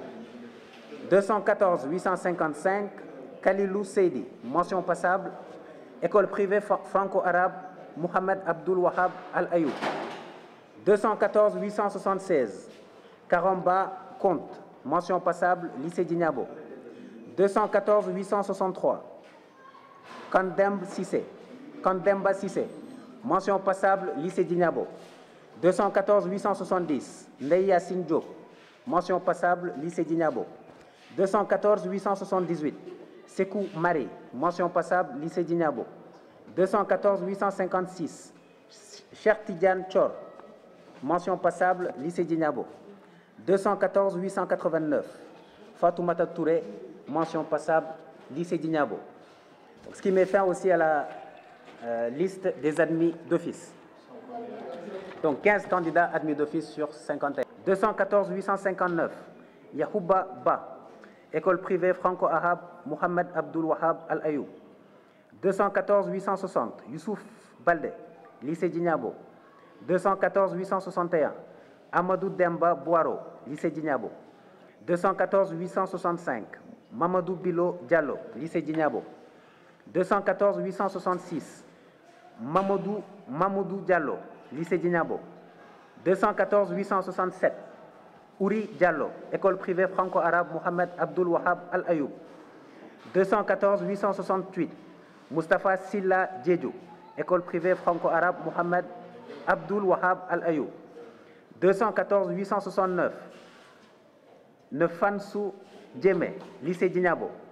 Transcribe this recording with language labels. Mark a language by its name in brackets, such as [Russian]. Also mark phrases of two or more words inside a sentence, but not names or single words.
[French] 214 855. Khalilou Seydi, mention passable, école privée franco-arabe Mohamed Abdul Wahab Al-Ayoub. 214 876. Karamba Comte, mention passable, lycée Djignabo. 214 863. Kandemba Sissé, mention passable, lycée Djignabo. 214 870. Ndeya Diop, mention passable, lycée Djignabo. 214 878. Sekou Marie, mention passable, lycée Djignabo. 214 856. Cheikh Tidiane Chor, mention passable, lycée Djignabo. 214 889. Fatoumata Touré, mention passable, lycée Djignabo. Ce qui met fin aussi à la liste des admis d'office. Donc 15 candidats admis d'office sur 51. 214 859. Yahouba Ba, école privée franco-arabe Mohamed Abdul Wahab Al-Ayoub. 214 860. Youssouf Balde, lycée Djignabo. 214 861. Amadou Demba Boiro, lycée Djignabo. 214 865. Mamadou Bilo Diallo, lycée Djignabo. 214 866. Mamadou Diallo, lycée Djignabo. 214 867. Ouri Diallo, école privée franco-arabe Mohamed Abdul Wahab Al-Ayoub. 214 868. Mustafa Silla Djedjou, école privée franco-arabe Mohamed Abdul Wahab Al-Ayoub. 214 869. Nefansou Djemé, lycée Djignabo.